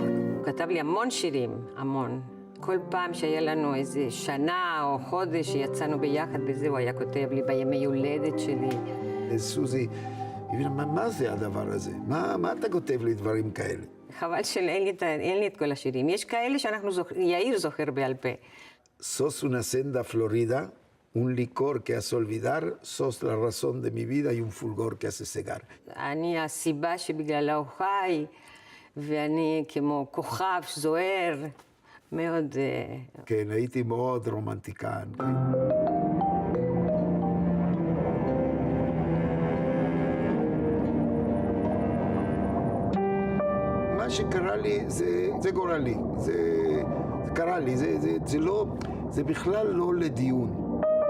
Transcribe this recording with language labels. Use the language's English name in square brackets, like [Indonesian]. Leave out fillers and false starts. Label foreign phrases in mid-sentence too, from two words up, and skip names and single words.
[Hebrew] הוא כתב לי המון שירים, המון. כל פעם שהיה לנו איזה שנה או חודש שיצאנו ביחד בזה, הוא היה כותב לי בימי הולדת שלי. סוזי, מה זה הדבר הזה? מה אתה כותב לי דברים כאלה? חבל שאין לי את כל השירים. יש כאלה יאיר זוכר בעל פה. [Spanish] Sos una senda florida, un licor que hace olvidar, sos la razón de mi vida y un fulgor que hace cegar. [Hebrew] אני הסיבה שבגללה הוא חי, ואני כמו כוכב זוהר, מאוד... כן, הייתי מאוד רומנטיקן. מה שקרה לי זה גורלי, זה קרה לי, זה בכלל לא לדיון.